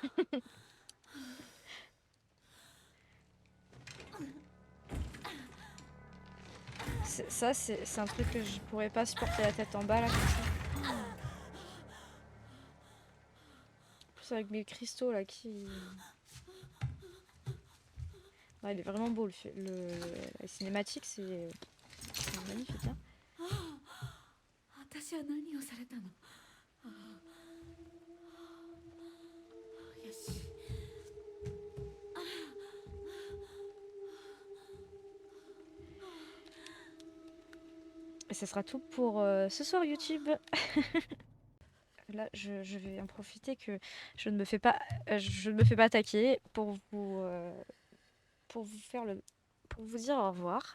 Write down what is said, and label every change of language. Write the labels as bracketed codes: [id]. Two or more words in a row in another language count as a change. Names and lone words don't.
[fr] Ça, c'est un truc que je pourrais pas supporter la tête en bas là comme ça. En plus avec mes cristaux là qui... Ouais, il est vraiment beau la cinématique, c'est magnifique. Hein. [ja] 私は何をされたの？よし。 [fr] Et ce sera tout pour ce soir YouTube. Là, je vais en profiter que je ne me fais pas attaquer pour vous faire pour vous dire au revoir.